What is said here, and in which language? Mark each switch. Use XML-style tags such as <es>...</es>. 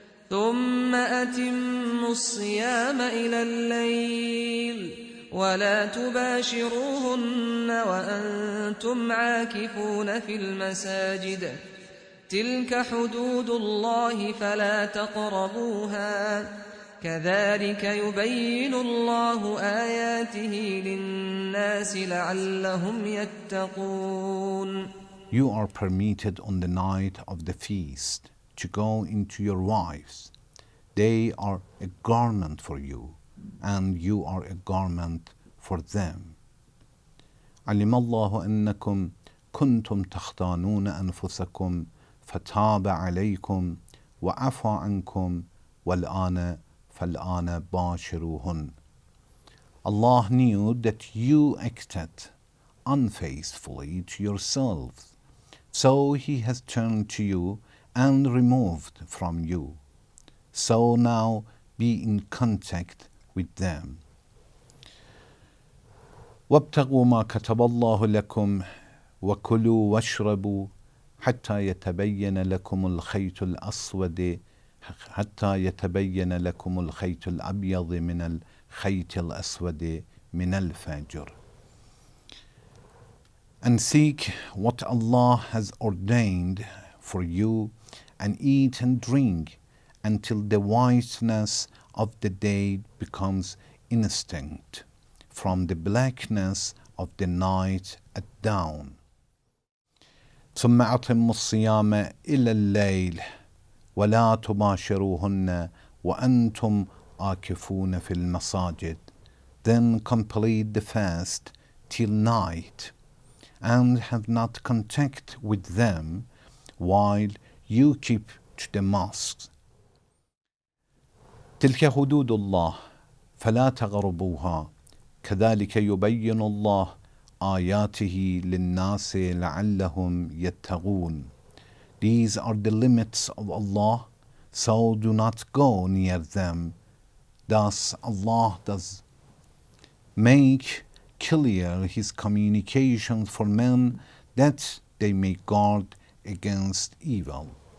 <ar>ثم أتموا الصيام إلى الليل ولا تباشروهن وأنتم عاكفون في المساجد تلك حدود الله فلا تقربوها كذلك يبين الله آياته للناس لعلهم يتقون.</ar> <en>You are permitted on the night of the feast to go into your wives. They are a garment for you, and you are a garment for them.</en> <ar>علم الله أنكم كنتم تختانون أنفسكم فتاب عليكم وعفى عنكم فالآن باشروهن.</ar> <en>Allah knew that you acted unfaithfully to yourselves, so He has turned to you and removed from you. So now be in contact with them.</en> <ar>وابتغوا ما كتب الله لكم وكلوا واشربوا حتى يتبين لكم الخيط الأسود الأبيض من الخيط الأسود من الفجر.</ar> <en>And seek what Allah has ordained for you, and eat and drink until the whiteness of the day becomes indistinct from the blackness of the night at dawn.</en> <ar>ثم أتموا الصيام إلى الليل ولا تباشروهن وأنتم عاكفون في المساجد.</ar> <en>Then complete the fast till night and have not contact with them while you keep to the mosques.</en> <ar>تلك حدود الله فلا تقربوها كذلك يبين الله آياته للناس لعلهم يتقون.</ar> <en>These are the limits of Allah, so do not go near them. Thus Allah does make clear His communications for men that they may guard against evil.</en>